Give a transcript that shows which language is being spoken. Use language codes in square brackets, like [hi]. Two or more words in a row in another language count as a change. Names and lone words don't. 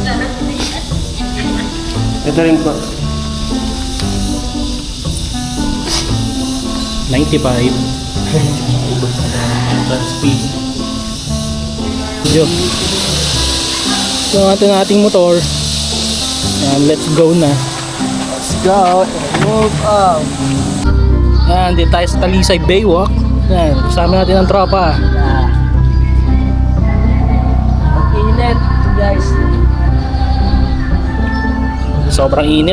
[tl] Ito rin po. 95. [en] Speed. Yo. [tl] So ating motor. Yan, [en] let's go na. Let's go. Move up. [tl] Yan, dito tayo sa Talisay Baywalk. Yan, kasama natin ang tropa. Init, guys. Sobrang init.